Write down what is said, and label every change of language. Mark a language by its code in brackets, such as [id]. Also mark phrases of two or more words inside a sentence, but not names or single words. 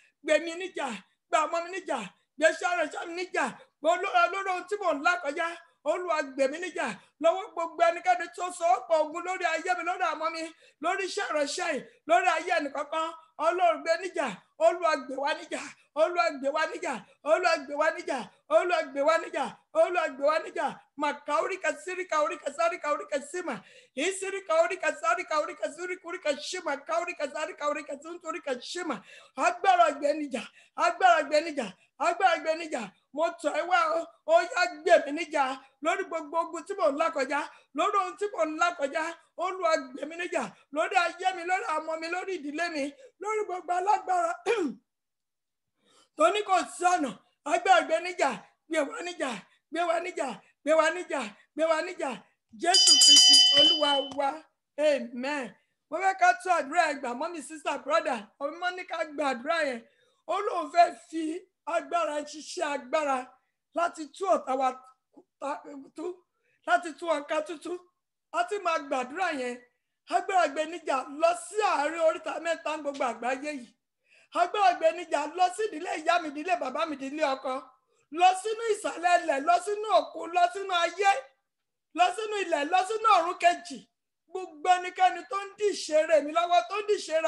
[yo] gbé ọmọ mi níjà gbé ṣẹ̀rẹ̀ṣẹ̀ mi níjà lórí ohun tí mò ń là kọjá Olúwa gbèmí níjà lọ́wọ́ gbogbo ẹnikẹ́ni tó so ọ̀pọ̀ ogun lórí ayé mi lórí àmọ́ mi lórí ṣẹ̀rẹ̀ṣẹ̀ lórí ayé ẹnìkankan Ọlọ́run gbé níjà Olúwa gbè wá níjà Olúwa gbè wá níjà Olúwa gbè wá níjà Olúwa gbè wá níjà Olúwa gbè wá níjà makaurika sirika urika sarika urika sima isirika urika sarika urika surika urika shima kaurika sarika urika sunturika shima agbára gbè níjà agbára gbè níjà agbára gbè níjà mo tọ̀ ẹ́ wá ó yá gbè mí níjà lórí gbogbo ogun tí mò ń là kọjá lórí ohun tí mò ń là kọjá Olúwa gbè mí níjà lórí ayé mi lórí ọmọ mi lórí ìdílé mi lórí gbogbo alágbára tó ní kò sí ọ̀nà agbára gbè níjà gbè wá níjà gbé wá níjà gbé wá níjà gbé wá níjà Jésù Kristi Olúwa wa amen. Mo fẹ́ ká tún àdúrà ẹ̀ gbà mọ́mí [en] sister brother [yo] ọmọ ní ká gba àdúrà yẹn Olóhùn fẹ́ fi agbára ṣiṣẹ́ agbára láti tú ọ̀tá wa tú láti tú ọ̀ká tútú láti máa gbàdúrà yẹn agbára gbé níjà lọ sí àárín oríta mẹ́ta gbogbo àgbáyé yìí agbára gbé níjà lọ sí ìdílé ìyá mi ìdílé bàbá mi ìdílé ọkọ lọ sínú ìsàlẹ̀ ilẹ̀ lọ sínú òkun lọ sínú ayé lọ sínú ilẹ̀ lọ sínú ọ̀run kejì gbogbo ẹnikẹ́ni tó ń dí ìṣeré mi lọ́wọ́ tó ń dí ìṣeré